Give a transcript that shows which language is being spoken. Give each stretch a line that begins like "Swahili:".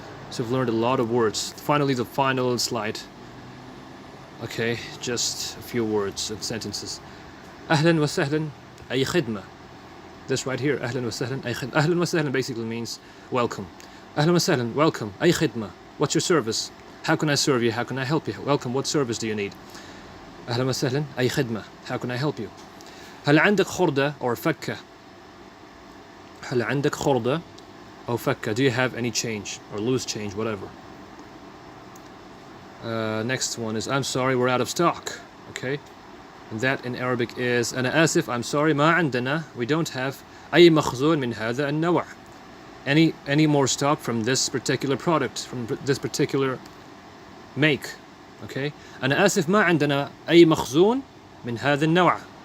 English: So we've learned a lot of words. Finally, the final slide. Okay, just a few words and sentences.
Arabic: Ahlan wa sahlan, ay khidma.
English: This right here,
Arabic: ahlan wa sahlan, ay khidma.
English: Ahlan wa sahlan basically means welcome.
Arabic: Ahlan wa sahlan,
English: welcome,
Arabic: ay khidma.
English: What's your service? How can I serve you? How can I help you? Welcome, what service do you need?
Arabic: Ahlan wa sahlan, ay khidma.
English: How can I help you?
Arabic: هل عندك خردة
English: or
Arabic: فكة? هل عندك خردة أو فكة?
English: Do you have any change or loose change, whatever? Next one is I'm sorry, we're out of stock. Okay, and that in Arabic is
Arabic: أنا آسف,
English: I'm sorry,
Arabic: ما عندنا,
English: we don't have
Arabic: أي مخزون من هذا النوع.
English: Any more stock from this particular product, from this particular make.
Arabic: Okay, أنا آسف ما عندنا أي مخزون من هذا النوع.